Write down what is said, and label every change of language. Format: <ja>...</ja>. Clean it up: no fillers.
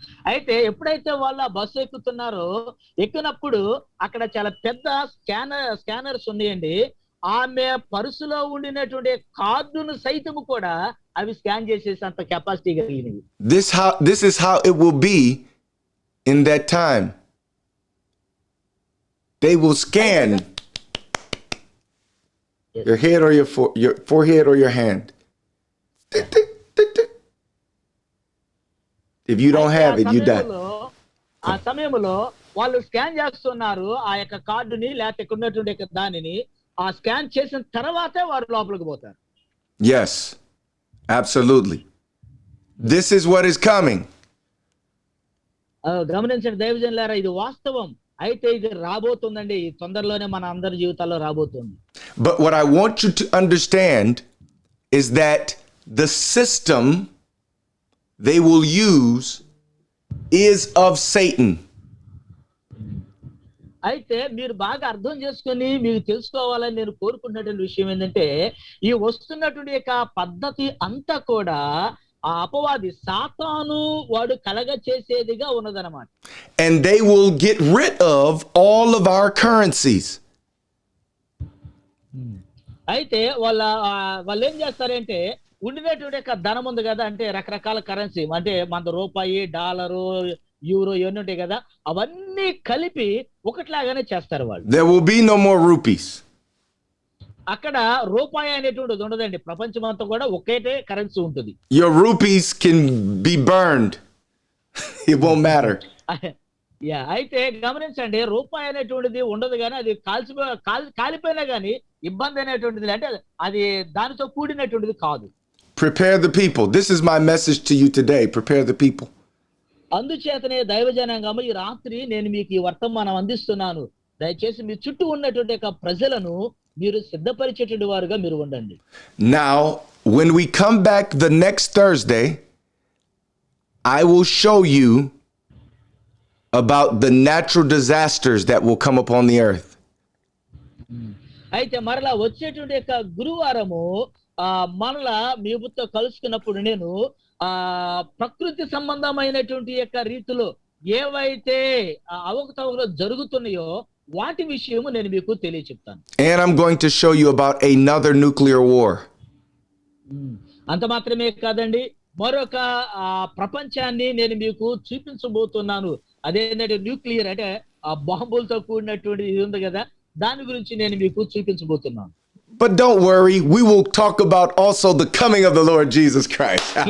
<te>అయితే ఎప్పుడైతే వాళ్ళు ఆ బస్సు ఎక్కినప్పుడు అక్కడ చాలా పెద్ద స్కానర్స్ ఉన్నాయండి. ఆమె పర్సులో ఉండినటువంటి కార్డును సైతము కూడా అవి స్కాన్ చేసేంత కెపాసిటీ కలిగినవి.</te> <en>This is how it will be in that time. They will scan your head or your forehead or your hand. If you don't have it, you die.</en> <te>ఆ సమయంలో వాళ్ళు స్కాన్ చేస్తున్నారు ఆ యొక్క కార్డుని, లేకపోతే ఇక్కడ ఉన్నటువంటి దానిని ఆ స్కాన్ చేసిన తర్వాతే వారు లోపలికి పోతారు.</te> <en>Yes, absolutely. This is what is coming.</en> <te>గమనించండి దైవజనులారా, ఇది వాస్తవం. అయితే ఇది రాబోతుందండి, తొందరలోనే మన అందరి జీవితాల్లో రాబోతుంది.</te> <en>But what I want you to understand is that the system they will use is of Satan.</en> <te>అయితే మీరు బాగా అర్థం చేసుకొని మీకు తెలుసుకోవాలని నేను కోరుకుంటున్నటువంటి విషయం ఏంటంటే, ఈ వస్తున్నటువంటి యొక్క పద్ధతి అంతా కూడా ఆ అపవాది సాతాను వాడు కలగ చేసేదిగా ఉన్నదన్నమాట.</te> <en>And they will get rid of all of our currencies.</en> <te>అయితే వాళ్ళు ఏం చేస్తారంటే, ఉండినటువంటి యొక్క ధనం ఉంది కదా, అంటే రకరకాల కరెన్సీ, అంటే మన రూపాయి, డాలరు, యూరో ఇవన్నీ ఉంటాయి కదా, అవన్నీ కలిపి ఒకట్లాగానే చేస్తారు వాళ్ళు.</te> <en>There will be no more rupees.</en> <te>అక్కడ రూపాయి అనేటువంటిది ఉండదండి. ప్రపంచం అంతా కూడా ఒకటే కరెన్సీ ఉంటుంది.</te> <en>Your rupees can be burned. It won't matter.</en> <te>అయితే గమనించండి, రూపాయి అనేటువంటిది ఉండదు కానీ అది కాలిపోయినా కానీ ఇబ్బంది అనేటువంటిది, అంటే అది దానితో కూడినటువంటిది కాదు.</te> <en>Prepare the people. This is my message to you today. Prepare the people.</en> <te>అందుచేతనే దైవజనాంగము ఈ రాత్రి నేను మీకు ఈ వర్తమానం అందిస్తున్నాను. దయచేసి మీ చుట్టూ ఉన్నటువంటి ప్రజలను మీరు సిద్ధపరిచేటువంటి వారుగా మీరు ఉండండి.</te> <en>Now, when we come back the next Thursday, I will show you about the natural disasters that will come upon the earth.</en> <te>అయితే మరలా వచ్చేటువంటి గురువారము మరలా మీతో కలుసుకున్నప్పుడు నేను ప్రకృతి సంబంధమైనటువంటి రీతిలో ఏవైతే అవకతవకలు జరుగుతున్నాయో వాటి విషయము నేను మీకు తెలియచెప్తాను.</te> <en>And I'm going to show you about another nuclear war.</en> <te>అంత మాత్రమే కాదండి, మరొక ప్రపంచాన్ని నేను మీకు చూపించబోతున్నాను. అదేంటంటే న్యూక్లియర్, అంటే ఆ బాంబులతో కూడినటువంటి ఇది ఉంది కదా, దాని గురించి నేను మీకు చూపించబోతున్నాను.</te> <en>But don't worry, we will talk about also the coming of the Lord Jesus Christ.</en>